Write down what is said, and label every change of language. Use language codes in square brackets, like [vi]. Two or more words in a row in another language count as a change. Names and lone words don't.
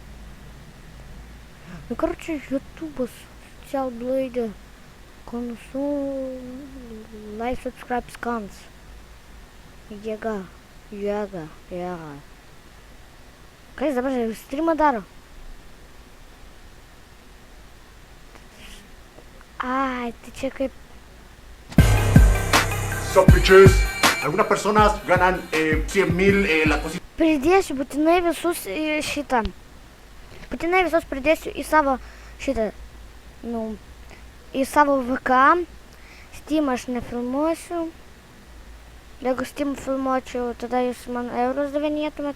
[ru] Ну, короче, [lt] YouTube'as, [en] Social Blade, Console, Like, Subscribe, Scans. [lt] Jėga. Ką jis dabar streamą daro? Ai, tai čia kaip... [en] So bitches, [es] algunas personas ganan 100,000 la cosita. [lt] Pridėsiu būtinai visus į šitą. Būtinai visus pridėsiu į savo šitą nu, į savo VK. Steam aš nefilmuosiu. Jeigu Steam filmuočiau, tada jūs man eurus davinėtumėt.